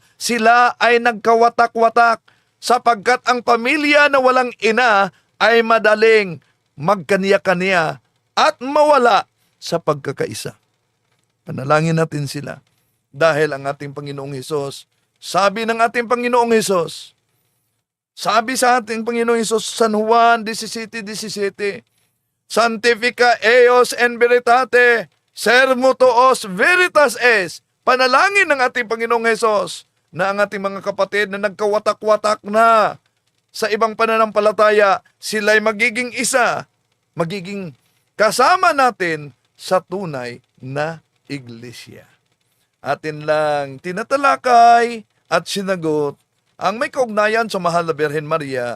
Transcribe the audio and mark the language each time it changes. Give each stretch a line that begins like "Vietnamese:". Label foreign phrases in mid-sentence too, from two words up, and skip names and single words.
Filipino: Sila ay nagkawatak-watak sapagkat ang pamilya na walang ina ay madaling magkaniya-kaniya at mawala sa pagkakaisa. Panalangin natin sila dahil ang ating Panginoong Hesus, sabi ng ating Panginoong Hesus, sabi sa ating Panginoong Hesus, San Juan 17:17,
Latin: Sanctifica eos en veritate, sermo tuos veritas es.
Filipino: Panalangin ng ating Panginoong Hesus na ang ating mga kapatid na nagkawatak-watak na sa ibang pananampalataya, sila'y magiging isa, magiging kasama natin sa tunay na iglesia. Atin lang tinatalakay at sinagot ang may kaugnayan sa Mahal na Birhen Maria.